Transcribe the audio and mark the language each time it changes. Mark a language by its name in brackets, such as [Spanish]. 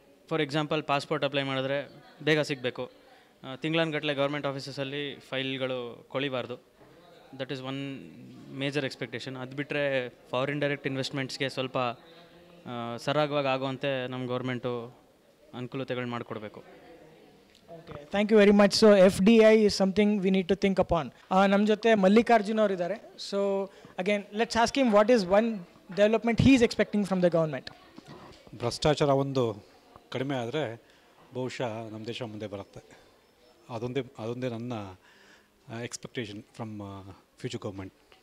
[English] for example [Kannada] passport apply ಮಾಡಿದ್ರೆ ಬೇಗ ಸಿಗಬೇಕು. ತಿಂಗಳನ್ಗಟ್ಟಲೆ ಗೌರ್ಮೆಂಟ್ ಆಫೀಸಸಲ್ಲಿ ಫೈಲ್ಗಳು ಕೊಳಿಬಾರ್ದು. [English] That is one major expectation. [Kannada] ಅದು ಬಿಟ್ಟರೆ ಫಾರಿನ್ ಡೈರೆಕ್ಟ್ ಇನ್ವೆಸ್ಟ್ಮೆಂಟ್ಸ್ಗೆ ಸ್ವಲ್ಪ ಸರಾಗವಾಗಿ ಆಗುವಂತೆ ನಮ್ಮ ಗೌರ್ಮೆಂಟು ಅನುಕೂಲತೆಗಳು ಮಾಡಿಕೊಡ್ಬೇಕು. [English] Okay, thank you very much. So FDI is something we need to think upon. [Kannada] ನಮ್ಮ ಜೊತೆ ಮಲ್ಲಿಕಾರ್ಜುನ್ ಅವರಿದ್ದಾರೆ. [English] So again let's ask him what is one development he is expecting from the government. [Kannada] ಭ್ರಷ್ಟಾಚಾರ ಒಂದು ಕಡಿಮೆ ಆದರೆ ಬಹುಶಃ ನಮ್ಮ ದೇಶ ಮುಂದೆ ಬರುತ್ತೆ. ಅದೊಂದೇ ನನ್ನ [English] Expectation from future government.